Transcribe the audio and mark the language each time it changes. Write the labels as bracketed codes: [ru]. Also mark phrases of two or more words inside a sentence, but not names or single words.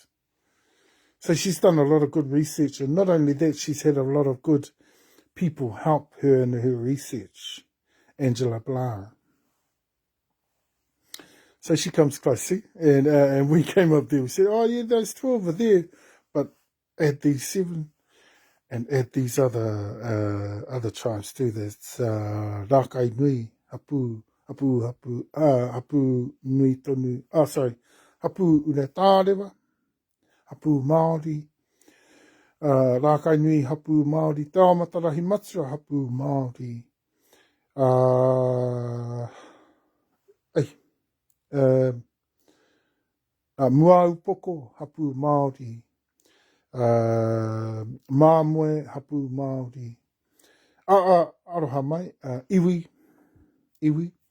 [en] So she's done a lot of good research, and not only that, she's had a lot of good people help her in her research, Angela Balara. So she comes close, see? And we came up there, we said, oh yeah, those 12 are there, but add these 7 and add these other tribes too. [mi] That's Rakai Nui, Hapu Nui Tonu, Hapu Whakatarewa, Hapu Māori, Rakai Nui Hapu Māori, TarahiMatua Hapu Māori, Muaupoko Hapu Māori, Māmoe Hapu Māori, aroha mai, iwi, iwi